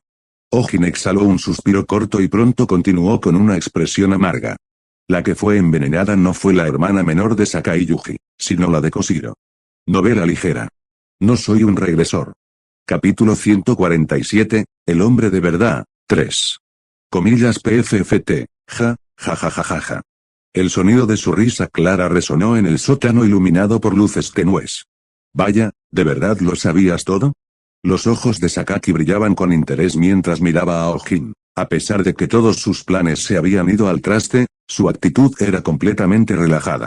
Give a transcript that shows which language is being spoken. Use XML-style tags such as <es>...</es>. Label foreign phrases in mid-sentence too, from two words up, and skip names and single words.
<es>Ojin exhaló un suspiro corto y pronto continuó con una expresión amarga. La que fue envenenada no fue la hermana menor de Sakai Yuji, sino la de Koshiro. Novela ligera. No soy un regresor. Capítulo 147, El hombre de verdad, 3. PFFT, ja, ja ja ja ja ja. El sonido de su risa clara resonó en el sótano iluminado por luces tenues. Vaya, ¿de verdad lo sabías todo? Los ojos de Sakaki brillaban con interés mientras miraba a Ojin. A pesar de que todos sus planes se habían ido al traste, su actitud era completamente relajada.</es>